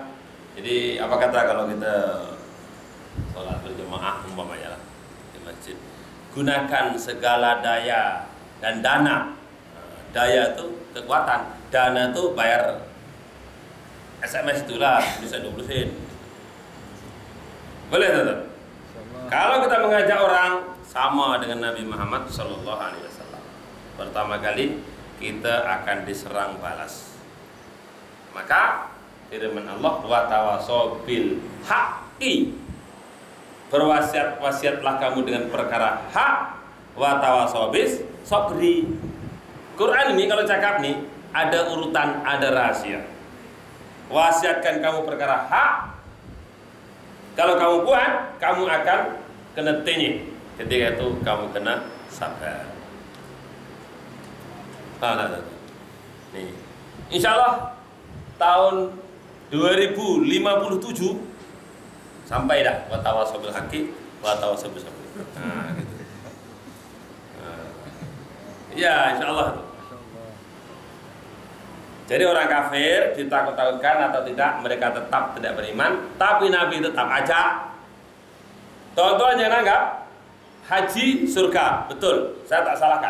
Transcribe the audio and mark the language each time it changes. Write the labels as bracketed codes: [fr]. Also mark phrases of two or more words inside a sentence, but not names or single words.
[ms] Jadi apa kata kalau kita sholat berjemaah umpamanya lah di masjid, gunakan segala daya dan dana. Daya itu kekuatan, dana itu bayar SMS itulah bisa 20 sen. Boleh tak? Kalau kita mengajak orang sama dengan Nabi Muhammad [ar] صلى الله عليه وسلم, [ms] pertama kali kita akan diserang balas. Maka firman Allah, [ar] وتواصوا بالحق, [ms] berwasiat-wasiatlah kamu dengan perkara hak, [ar] وتواصوا بالصبر. [ms] Quran ini kalau cakap nih ada urutan, ada rahasia. Wasiatkan kamu perkara hak. Kalau kamu buat, kamu akan kena tenyih. Ketika itu kamu kena sabar. Tak. Nih, [ar] إن شاء الله [ms] tahun 2057 sampai dah [ar] وتواصوا بالحق وتواصوا بالصبر. [ms] Nah, gitu. Ya, [ar] إن شاء الله [ms] itu. Jadi orang kafir ditakut-takutkan atau tidak, mereka tetap tidak beriman, tapi Nabi tetap ajak. Tuan-tuan jangan anggap haji surga, betul, saya tak salahkan.